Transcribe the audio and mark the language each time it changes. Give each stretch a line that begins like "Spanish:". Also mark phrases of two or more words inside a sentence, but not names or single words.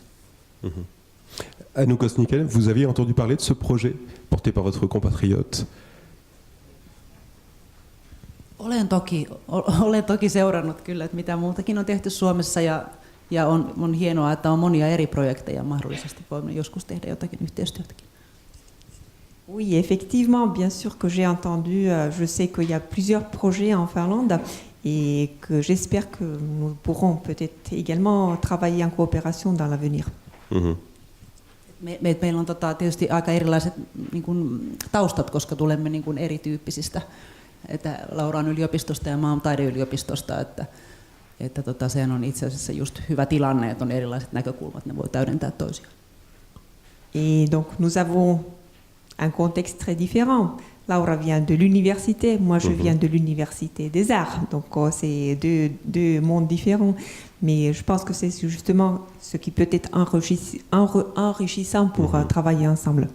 French: Mm-hmm. Anouk Osnikel, vous aviez entendu parler de ce projet porté par votre compatriote?
Finnish: Olen toki seurannut kyllä, että mitä muutakin on tehty Suomessa ja on hienoa, että on monia eri projekteja mahdollisesti voimme joskus tehdä jotakin yhteistyötäkin.
French: Oui, effectivement, bien sûr que j'ai entendu, je sais qu'il y a plusieurs projets en Finlande et que j'espère que nous pourrons peut-être également travailler en coopération dans l'avenir. Mm-hmm.
Finnish: Meillä on tietysti aika erilaiset niin kuin, taustat, koska tulemme niin kuin erityyppisistä. Että Laura on yliopistosta ja mä oon taideyliopistosta, että sehän on itse asiassa just hyvä tilanne, että on erilaiset näkökulmat, ne voi täydentää toisiaan.
French: Et donc nous avons un contexte très différent. Laura vient de l'université, moi je viens de l'université des arts, donc c'est deux mondes différents. Mais je pense que c'est justement ce qui peut être enrichissant pour travailler ensemble.